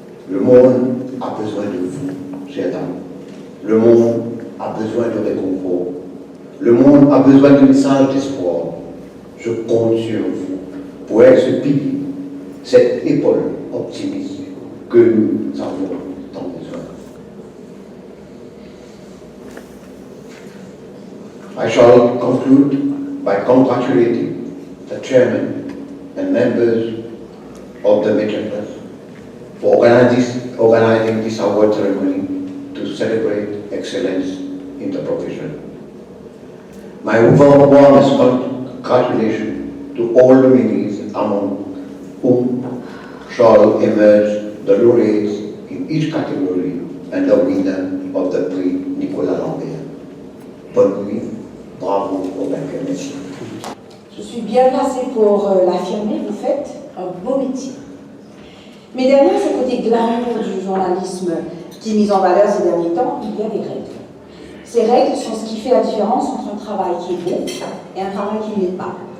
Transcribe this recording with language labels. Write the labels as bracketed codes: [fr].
[fr] Le monde a besoin de vous, chers amis. Le monde a besoin de réconfort. Le monde a besoin de messages d'espoir. Je compte sur vous pour être ce pilier, cette épaule optimiste que nous avons tant besoin. [en] I shall conclude by congratulating the chairman and members of the Media Trust for organizing this award ceremony to celebrate excellence in the profession. My warmest congratulations to all the nominees, among whom shall emerge the laureates in each category and the winner of the Prix Nicolas Lambert. [fr] Bonne nuit, bravo au vainqueur, merci. Je suis bien placée pour l'affirmer, vous faites un beau métier. Mais derrière ce côté glamour du journalisme qui est mis en valeur ces derniers temps, il y a des règles. Ces règles sont ce qui fait la différence entre un travail qui est bon et un travail qui ne l'est pas.